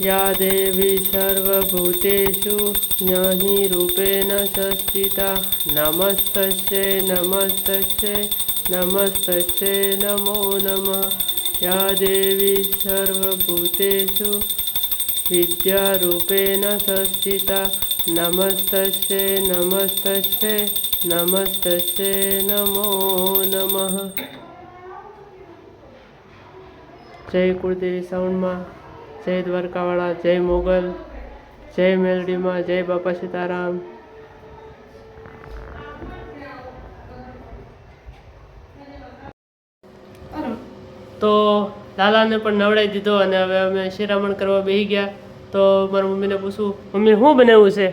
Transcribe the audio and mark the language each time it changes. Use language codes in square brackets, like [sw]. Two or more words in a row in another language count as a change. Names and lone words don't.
[sa] या देवी सर्वभूतेषु ज्ञानिरूपेण संस्थिता नमस्तस्यै नमस्तस्यै नमस्तस्यै नमो नमः या देवी सर्वभूतेषु विद्यारूपेण संस्थिता नमस्तस्यै नमस्तस्यै नमस्तस्यै नमो नमः [gu] जय कुलदेवी साउंडમાં જય દ્વારકાવાળા જય મોગલ જય મેલડીમાં જય બાપા સીતારામ તો લાલાને પણ નવડાવી દીધો અને હવે અમે શિરામણ કરવા બેસી ગયા તો મારા મમ્મીને પૂછું મમ્મી શું બનાવ્યું છે